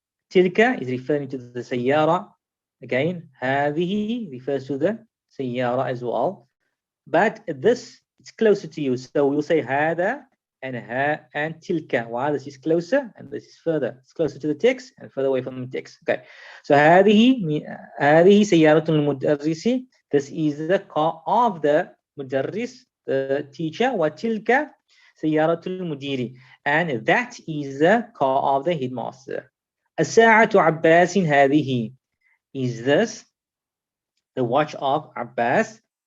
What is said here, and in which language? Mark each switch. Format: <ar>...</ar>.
<en>تلك is referring to the سيارة. Again, هذه refers to the سيارة as well. But this is closer to you. So we'll say هذا and تلك. While this is closer and this is further. It's closer to the text and further away from the text. Okay.</en> <ar>So هذه سيارة المدرس.</ar> <en>This is the car of the مدرس, the teacher.</en> <ar>وتلك سيارة المدير.</ar> <en>And that is the car of the headmaster.</en> <ar>الساعة عباس هذه.</ar> <en>Is this the watch of Abbas?</en>